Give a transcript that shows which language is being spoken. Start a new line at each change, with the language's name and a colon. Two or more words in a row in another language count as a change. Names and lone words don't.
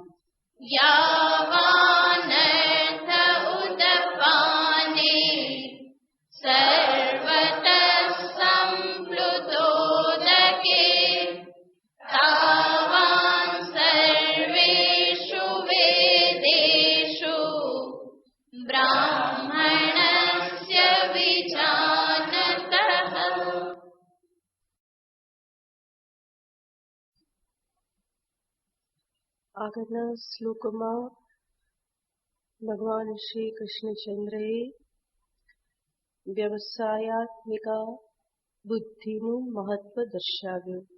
Sanskrit: यावानर्थ उदपाने सर्वतः सम्प्लुतोदके तावान् सर्वेषु वेदेषु ब्राह्मणस्य विजानतः।
Gujarati: આગળના શ્લોકમાં ભગવાન શ્રી કૃષ્ણચંદ્રએ વ્યવસાયાત્મિકા બુદ્ધિનું મહત્વ દર્શાવ્યું.